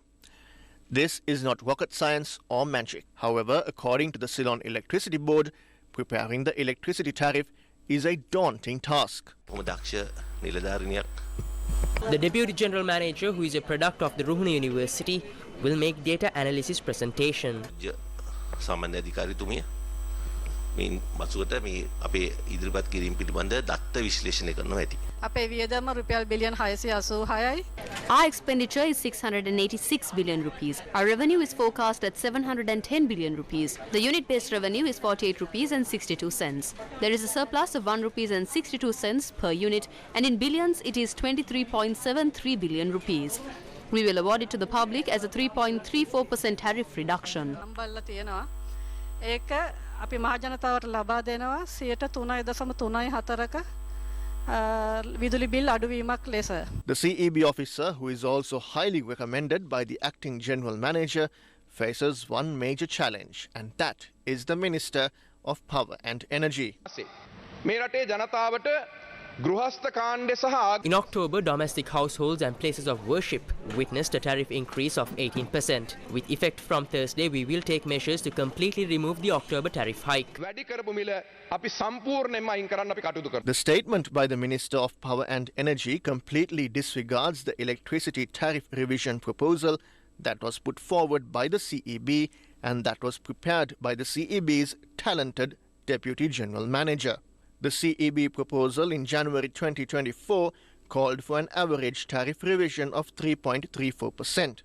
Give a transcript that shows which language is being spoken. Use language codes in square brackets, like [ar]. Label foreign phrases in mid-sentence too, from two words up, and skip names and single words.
[en] This is not rocket science or magic. However, according to the Ceylon Electricity Board, preparing the electricity tariff is a daunting task. The Deputy General Manager, who is a product of the Ruhuna University, will make data analysis presentation. [si] අපේ ඉදිරිපත් කිරීම පිළිබඳ දත්ත විශ්ලේෂණය කරනවා ඇති. අපේ වියදම රුපියල් බිලියන් 686යි. [en] Our expenditure is 686 billion rupees. Our revenue is forecast at 710 billion rupees. The unit-based revenue is 48 rupees and 62 cents. There is a surplus of 1 rupees and 62 cents per unit, and in billions it is 23.73 billion rupees. We will award it to the public as a 3.34% tariff reduction. [si] අපි මහජනතාවට ලබා දෙනවා 3.34ක විදුලි බිල් අඩුවීමක් ලෙස. [en] The CEB officer, who is also highly recommended by the acting general manager, faces one major challenge, and that is the Minister of Power and Energy. [si] මේ රටේ ජනතාවට ගෘහස්ත කාණ්ඩ සහ [en] In October, domestic households and places of worship witnessed a tariff increase of 18%. With effect from Thursday, we will take measures to completely remove the October tariff hike. [si] වැඩි කරපු මිල අපි සම්පූර්ණයෙන්ම අයින් කරන්න අපි කටයුතු කරනවා. [en] The statement by the Minister of Power and Energy completely disregards the electricity tariff revision proposal that was put forward by the CEB and that was prepared by the CEB's talented Deputy General Manager. The CEB proposal in January 2024 called for an average tariff revision of 3.34%.